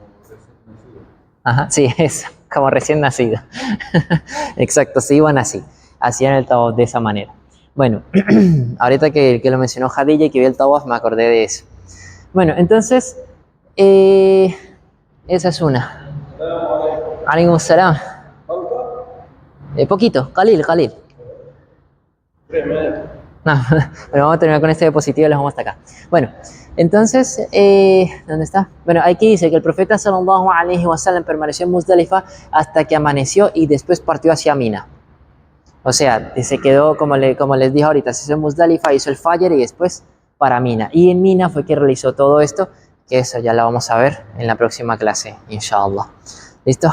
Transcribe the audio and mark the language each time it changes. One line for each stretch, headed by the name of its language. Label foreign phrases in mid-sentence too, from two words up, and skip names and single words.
Spanish: Ajá, sí, eso, como recién nacido. Exacto, se iban así, hacían el tawaf de esa manera. Bueno, ahorita que lo mencionó Khadija y que vi el tawaf, me acordé de eso. Bueno, entonces, esa es una.
Arabic: عليكم السلام.
Spanish: Poquito, Khalil. No, bueno, vamos a terminar con este diapositivo y los vamos hasta acá. Bueno, entonces, ¿dónde está? Bueno, aquí dice que el profeta
Arabic: صلى الله عليه وسلم
Spanish: permaneció en Muzdalifa hasta que amaneció y después partió hacia Mina. O sea, se quedó, como les dije ahorita, se hizo en Muzdalifa, hizo el Fajr y después para Mina. Y en Mina fue que realizó todo esto, que eso ya lo vamos a ver en la próxima clase, inshallah. ¿Listo?